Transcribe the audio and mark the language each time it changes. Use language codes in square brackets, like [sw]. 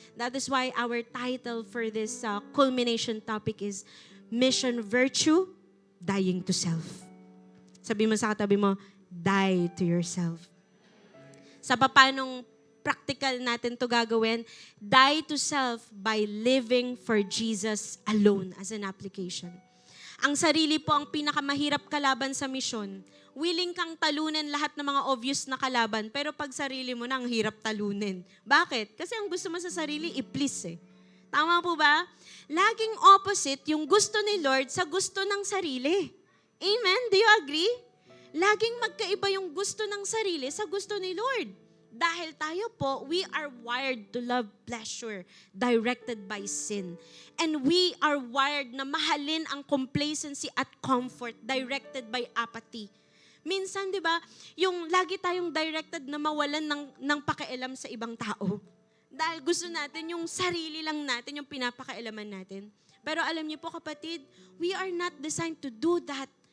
[en] That is why our title for this culmination topic is Mission Virtue, Dying to Self. [tl] Sabi mo sa katabi mo, [en] die to yourself. [tl] Sa papanong practical natin to gagawin, [en] die to self by living for Jesus alone as an application. [tl] Ang sarili po ang pinakamahirap kalaban sa misyon. Willing kang talunin lahat ng mga obvious na kalaban, pero pag sarili mo na, ang hirap talunin. Bakit? Kasi ang gusto mo sa sarili, i-please eh. Tama po ba? Laging opposite yung gusto ni Lord sa gusto ng sarili. Amen? [en] Do you agree? [tl] Laging magkaiba yung gusto ng sarili sa gusto ni Lord. Dahil tayo po, [en] we are wired to love pleasure directed by sin. And we are wired [tl] na mahalin ang complacency at comfort [en] directed by apathy. [tl] Minsan, di ba, yung lagi tayong directed na mawalan ng pakialam sa ibang tao. Dahil gusto natin, yung sarili lang natin, yung pinapakailaman natin. Pero alam niyo po kapatid, [en] we are not designed to do that.